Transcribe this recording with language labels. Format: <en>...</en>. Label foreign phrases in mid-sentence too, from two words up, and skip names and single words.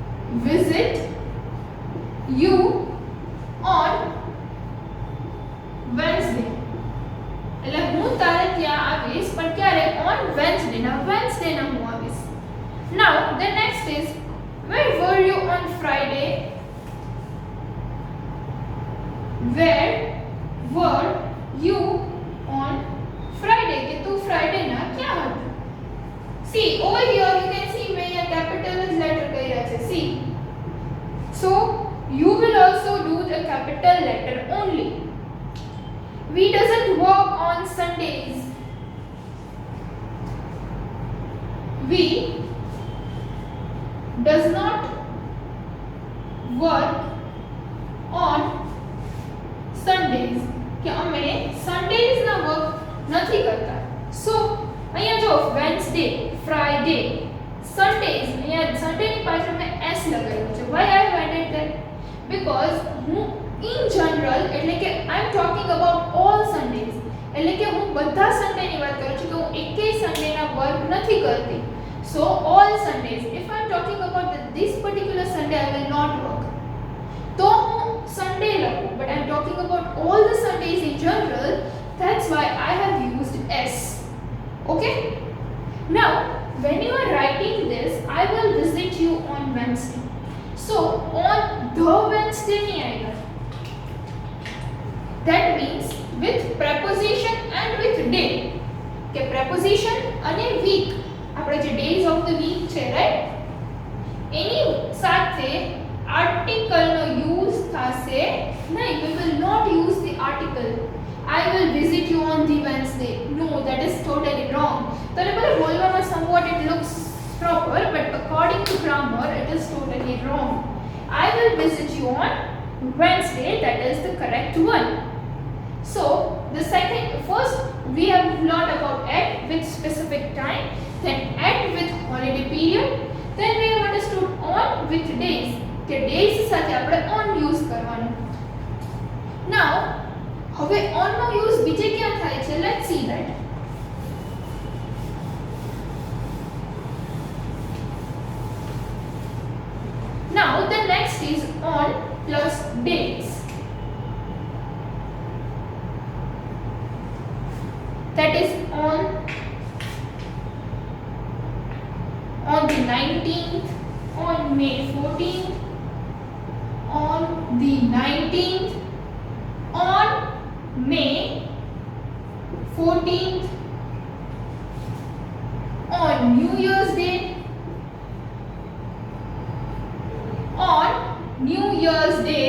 <en>visit you on Wednesday.</en> <gu>એટલે હું તારે ત્યાં આવીશ પણ ક્યારે?</gu> <en>on Wednesday.</en> <gu>ના Wednesday ના હું આવીશ.</gu> <en>Now the next is, where were you on Friday? Where were you on Friday?</en> <gu>કે તું Friday ના ક્યાં હતો?</gu> <en>See over here you can see</en> <gu>મેં અહીંયા</gu> <en>capital letter</en> <gu>કર્યા છે.</gu> <en>See, so you will also do the capital letter only. We doesn't work on Sundays. We does not work on Sundays.</en> <gu>કે અમે Sundays ના work નથી કરતા. So અહીંયા જો Wednesday, Friday, Sundays, અહીંયા Sunday ની પાછળ મેં s લગાવ્યું છે.</gu> <en>Why I have added that? Because હું in general</en> <gu>એટલે કે</gu> <en>I am talking about all Sundays.</en> <gu>એટલે કે હું બધા સન્ડે ની વાત કરું છું કે હું એકેય સન્ડે ના વર્ક નથી કરતી.</gu> <en>So all Sundays. If I am talking about this particular Sunday, I will not work.</en> <gu>તો હું Sunday લખું,</gu> <en>but I am talking about all the Sundays in general. That's why I have used s. Okay? Now, when you are writing this, I will visit you on Wednesday. So on the Wednesday</en> <hi>नहीं आएगा.</hi> <en>That means with preposition and with day.</en> <gu>કે preposition અને week, આપણે જે</gu> <en>days of the week</en> <gu>છે, right? એની સાથે article નો use થશે નહીં.</gu> <en>We will not use the article. I will visit you on the Wednesday. No, that is totally wrong.</en> <gu>તને ભલે બોલવામાં</gu> <en>somewhat it looks proper, but according to grammar it is totally wrong. I will visit you on Wednesday. That is the correct one. So the first we have learned about at with specific time, then at with holiday period, then we have understood on with days.</en> <gu>કે days સાથે આપણે</gu> <en>on use</en> <gu>કરવાનું. Now હવે on નો use બીજે ક્યાં થાય છે?</gu> <en>Let's see that. Now the next is on plus dates. That is on the 19th, on May 14th, on the 19th, on May 14th, on New Year's Day, on New Year's Day.</en>